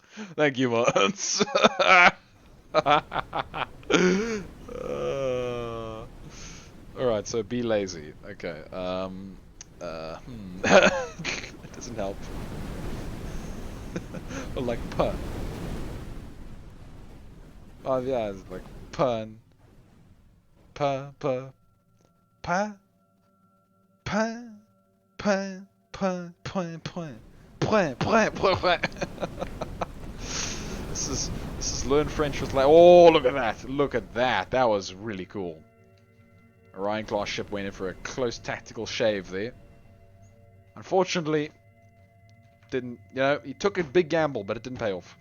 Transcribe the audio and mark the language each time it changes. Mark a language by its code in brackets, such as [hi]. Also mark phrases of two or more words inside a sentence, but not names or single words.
[en] Thank you, Mons. Alright, so be lazy. Okay. That doesn't help. Or like puh. Oh yeah, it's like pun. Puh, puh. Puh. Puh. Puh. Puh. Puh. Puh. Puh. Puh. Puh. Puh. This is learn French with like, oh, look at that. Look at that. That was really cool. Orion class ship went in for a close tactical shave there. Unfortunately, didn't, you know, he took a big gamble, but it didn't pay off.